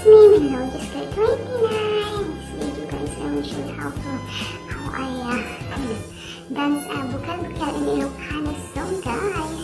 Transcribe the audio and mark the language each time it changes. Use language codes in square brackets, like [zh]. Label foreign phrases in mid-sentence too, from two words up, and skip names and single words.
[en] Hello, just got 29. This video guys, I will show you how I dance bukal-bukal in Ilocano song guys.